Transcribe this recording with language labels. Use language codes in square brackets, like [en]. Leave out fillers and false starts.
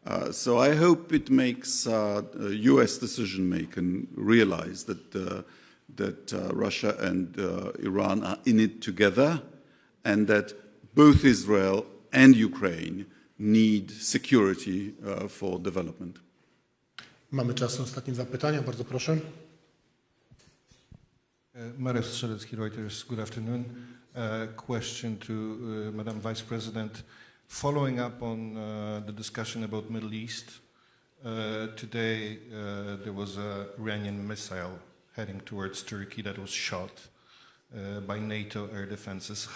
[en] So I hope it makes US decision-making realize that Russia and Iran are in it together, and that both Israel and Ukraine need security for development. [pl] Mamy czas na ostatnie dwa pytania, bardzo proszę. [en] Marek Strzelecki, Reuters, good afternoon. Question to Madam Vice President. Following up on the discussion about Middle East, today there was an Iranian missile heading towards Turkey that was shot by NATO air defenses.